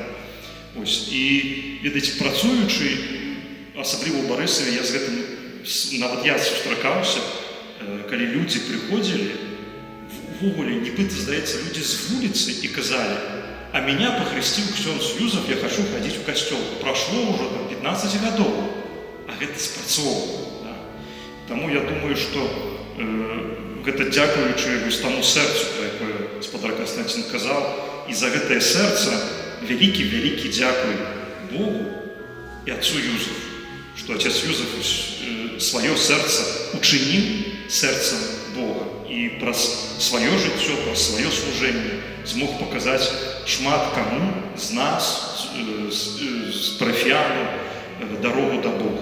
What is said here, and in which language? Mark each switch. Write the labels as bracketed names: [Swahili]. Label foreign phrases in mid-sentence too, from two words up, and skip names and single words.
[Belarusian] Ось. І, ведаеце, працуючы, асабліва ў Барысаве, я з гэтым, нават я сустракаўся, калі людзі прыходзілі, ввогуле, нібыта, здаецца, людзі з вуліцы і казалі: [Russian] «А меня похрестил ксёндз Юзаф, я хочу ходить в костел». Прошло уже там 15 годов, [Belarusian] а гэта спрацоўвала. Да? Таму я думаю, што гэта дзякуючы таму сэрцу, пра якое гаспадар Канстанцін казаў, і за гэтае сэрца вялікі дзякуй Богу і отцу Юзафу, што отец Юзаф сваё сэрца учыніў сэрцам Бога і праз сваё жыццё, праз сваё служэнне змог паказаць шмат каму з нас, з парафіянаў, дарогу да Бога.